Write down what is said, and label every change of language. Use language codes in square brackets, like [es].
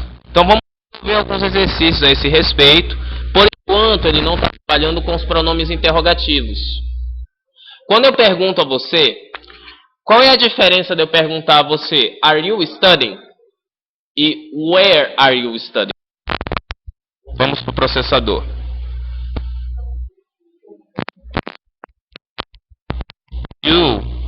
[pt] Então vamos ver alguns exercícios a esse respeito. Por enquanto, ele não está trabalhando com os pronomes interrogativos. Quando eu pergunto a você, qual é a diferença de eu perguntar a você, [en] Are you studying? [pt] E [en] Where are you studying? [pt] Vamos para o processador. [en] You.